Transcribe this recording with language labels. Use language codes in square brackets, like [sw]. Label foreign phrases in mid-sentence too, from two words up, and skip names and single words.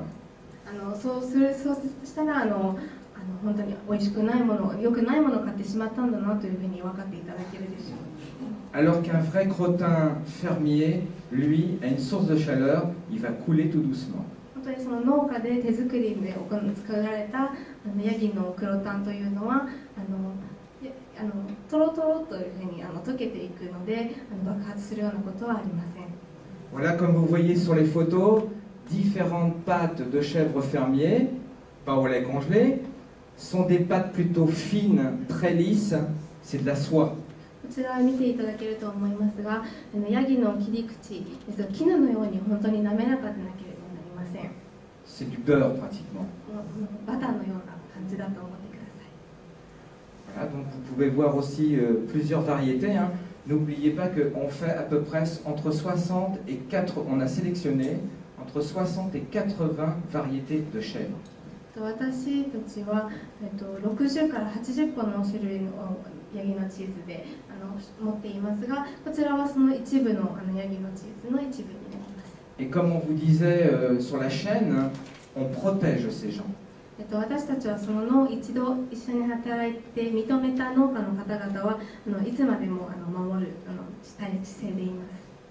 [ja] そうしたら本当に美味しくないもの、良くないものを買ってしまったんだなというふうに分かっていただけるでしょう。 [fr] Alors qu'un vrai crottin fermier, lui, a une source de chaleur, il va couler tout doucement. [ja] 本当にその農家で手作りで作られたヤギのクロタンというのはトロトロというふうに溶けていくので爆発するようなことはありません。 [fr] Voilà, comme vous voyez sur les photos, différentes pâtes de chèvre fermier, pas au lait congelé, sont des pâtes plutôt fines, très lisses, c'est de la soie. [ja] こちらを見ていただけると思いますが、ヤギの切り口ですが絹のように本当に滑らかでなければなりません。 [fr] C'est du beurre pratiquement. [ja] バターのような感じだと思ってください。 [fr] Voilà, donc vous pouvez voir aussi plusieurs variétés, hein. N'oubliez pas qu'on fait à peu près entre 60 et 4, on a sélectionné entre 60 et 80 variétés de chèvre. [ja] 私たちは60から80本の種類のヤギのチーズで持っていますが、こちらはその一部のヤギのチーズの一部になります。 [fr] Et comme on vous disait sur la chaîne, on protège ces gens. [ja] 私たちはその一度一緒に働いて認めた農家の方々はいつまでも守るしたい姿勢でいます。